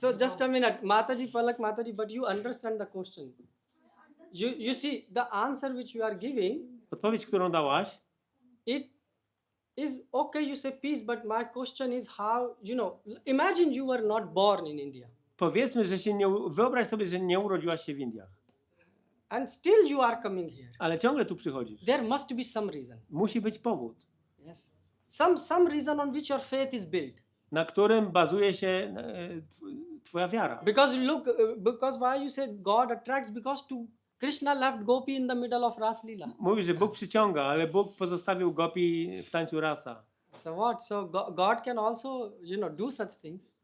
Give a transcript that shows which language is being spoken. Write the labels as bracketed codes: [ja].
[en] so just a minute, Mataji, Palak Mataji, but you understand the question. You see the answer which you are giving. [pl] Odpowiedź, którą dałaś, [en] It is okay. You say peace, but my question is how. You know, imagine you were not born in India, [pl] powiedzmy, że się nie... Wyobraź sobie, że nie urodziłaś się w Indiach, [en] and still you are coming here. [pl] ale ciągle tu przychodzisz. [en] There must be some reason. [pl] Musi być powód, [en] Yes. Some reason on which your faith is built. [pl] na którym bazuje się twoja wiara. [en] Because look, because why you say God attracts? Because to Krishna left Gopi in the middle of Ras Leela. [pl] Mówi, że Bóg przyciąga, ale Bóg pozostawił Gopi w tańcu rasa. [en] So what? So God can also, do such things.